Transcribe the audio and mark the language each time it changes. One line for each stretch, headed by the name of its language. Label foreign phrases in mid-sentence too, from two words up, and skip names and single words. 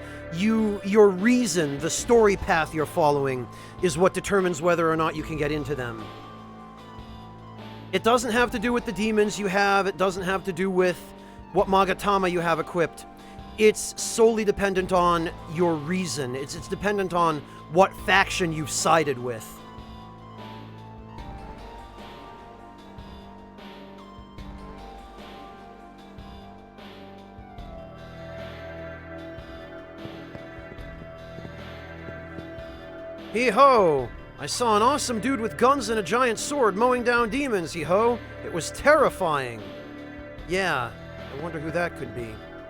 English: Your reason, the story path you're following, is what determines whether or not you can get into them. It doesn't have to do with the demons you have, it doesn't have to do with what Magatama you have equipped. It's solely dependent on your reason. It's dependent on what faction you've sided with. Hee-ho! I saw an awesome dude with guns and a giant sword mowing down demons, hee-ho! It was terrifying! Yeah, I wonder who that could be.